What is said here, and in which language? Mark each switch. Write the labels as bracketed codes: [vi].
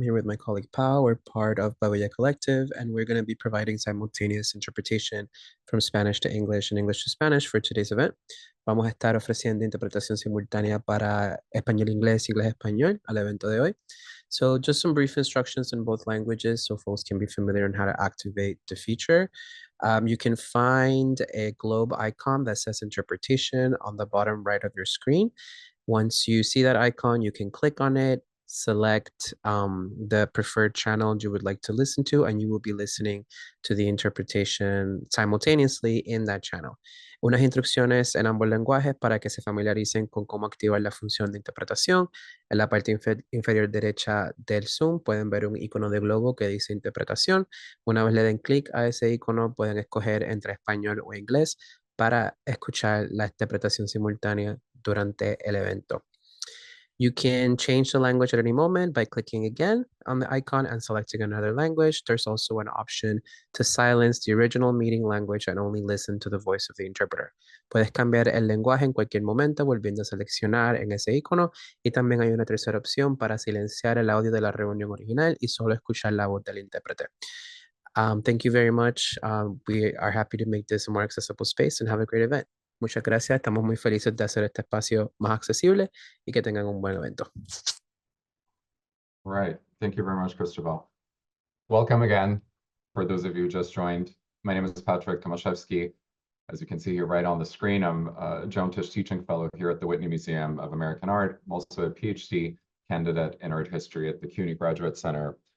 [en] I'm here with my colleague Pau. We're part of Babilla Collective, and we're going to be providing simultaneous interpretation from Spanish to English and English to Spanish for today's event. [es] Vamos a estar ofreciendo interpretación simultánea para español-inglés, inglés-español al evento de hoy. [en] So just some brief instructions in both languages so folks can be familiar on how to activate the feature. You can find a globe icon that says interpretation on the bottom right of your screen. Once you see that icon, you can click on it, select the preferred channel you would like to listen to, and you will be listening to the interpretation simultaneously in that channel. [es] Unas instrucciones en ambos lenguajes para que se familiaricen con cómo activar la función de interpretación. En la parte inferior derecha del Zoom pueden ver un icono de globo que dice interpretación. Una vez le den clic a ese icono, pueden escoger entre español o inglés para escuchar la interpretación simultánea durante el evento. [en] You can change the language at any moment by clicking again on the icon and selecting another language. There's also an option to silence the original meeting language and only listen to the voice of the interpreter. [es] Puedes cambiar el lenguaje en cualquier momento volviendo a seleccionar en ese icono, y también hay una tercera opción para silenciar el audio de la reunión original y solo escuchar la voz del intérprete. [en] Thank you very much. We are happy to make this a more accessible space and have a great event. [es] Muchas gracias. Estamos muy felices de hacer este espacio más accesible y que tengan un buen evento. [en] Right. Thank you very much, Cristobal. Welcome again for those of you who just joined. My name is Patryk Tomaszewski. As you can see here right on the screen, I'm a Joan Tisch Teaching Fellow here at the Whitney Museum of American Art. I'm also a PhD candidate in art history at the CUNY Graduate Center.